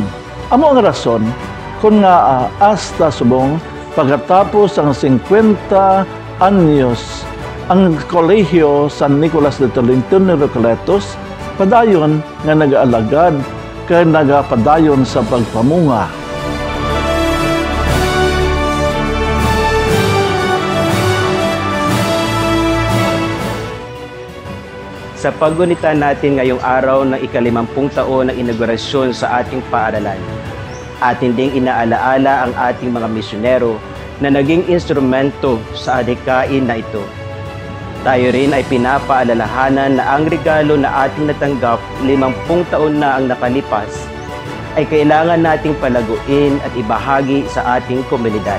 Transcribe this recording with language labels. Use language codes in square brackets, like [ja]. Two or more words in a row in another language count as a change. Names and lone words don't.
[hil] Amo ang rason kung nga hasta subong pagkatapos ang 50 anyos ang Kolehiyo San Nicolas de Tolentino Recoletos padayon nga nag-aalagad kay nagapadayon sa pagpamunga. [tl] Sa paggunita natin ngayong araw ng ika-50 taon ng inaugurasyon sa ating paaralan, atin ding inaalaala ang ating mga misyonero na naging instrumento sa adhikain na ito. Tayo rin ay pinapaalalahanan na ang regalo na ating natanggap 50 taon na ang nakalipas ay kailangan nating palaguin at ibahagi sa ating komunidad.